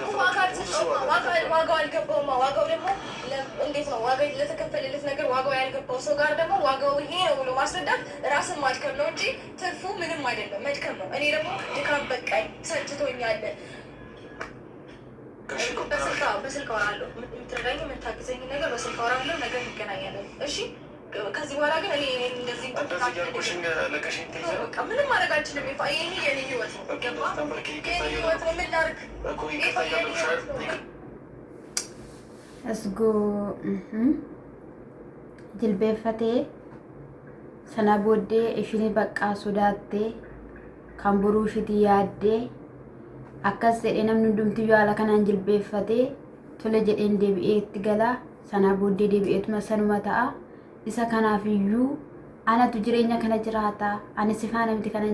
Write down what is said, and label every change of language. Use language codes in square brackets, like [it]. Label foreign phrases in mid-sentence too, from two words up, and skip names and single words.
[am] ዋጋው አልገባውማ ዋጋው ደግሞ እንዴት ነው ዋጋ ለተከፈለለት ነገር ዋጋው ያልገባው ሰው ጋር ደግሞ ዋጋው ይሄ ነው ብሎ ማስረዳት ራስን ማድከም ነው እንጂ ትርፉ ምንም አይደለም መድከም ነው እኔ ደግሞ ድካም በቃኝ ሰልችቶኛል በስልክ አወራለሁ የምትረዳኝ የምታግዘኝ ነገር በስልክ አወራለሁ ነገር እንገናኛለን እሺ ከዚህ በኋላ ግን እኔ እንደዚህ ምንም ማድረግ አልችልም ይሄ የኔ ህይወት ነው ገባ የኔ ህይወት ነው ምን ላድርግ [om] እስጎ jilbeeffatee sana booddee ishini baqqaa sodaattee kan boruu ishiitii yaaddee akkas jedhee namni hundumti yaala kanaan jilbeeffatee tole jedheen deebi'ee itti galaa sana booddee deebi'eetuma sanuma ta'a isa kanaafiyyuu anatu jireenya kana jiraata ani si faana miti kanan